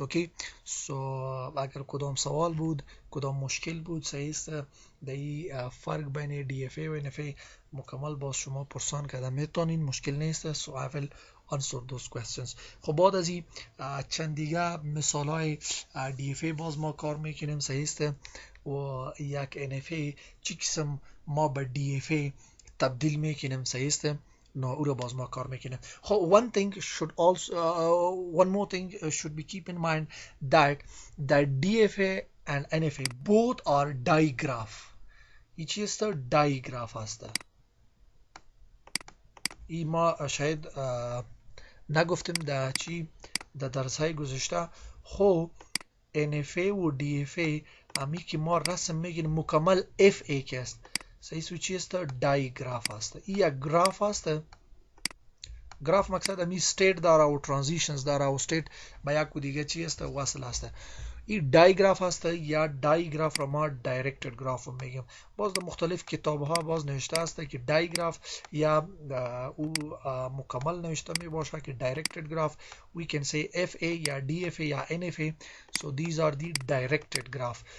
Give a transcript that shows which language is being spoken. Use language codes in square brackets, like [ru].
[fa] Okay, so اگر کدام سوال بود کدام مشکل بود صحیح است دی فرق بین DFA و NFA مکمل باز شما پرسان کردم میتونین مشکل نیست. [en] so I will answer those questions. [fa] خب بعد از این چند دیگه مثال های DFA باز ما کار میکنیم صحیح است و یک NFA چی قسم ما به DFA تبدیل میکنیم صحیح است no او را باز ما کار میکنیم. [en] one thing should also one more thing should be keep in mind that DFA and NFA both are digraph. [fa] این چی است؟ digraph است. این ما شاید نگفتیم در چی در درس های گذشته. خب NFA و DFA امی که ما رسم میگیم مکمل FA که است صحیح چی است؟ digraph است. این یک گراف است. گراف مقصد امی استیت داره و ترانزیشنز داره و استیت با یک دیگه چی است؟ وصل است. این دایگراف است یا دایگراف را ما دایرکتد گراف میگیم. باز در مختلف کتاب ها باز نوشته است که دایگراف یا او مکمل نوشته می باشه که دایرکتد گراف. [en] we can say FA یا DFA یا NFA. so these are the directed graph.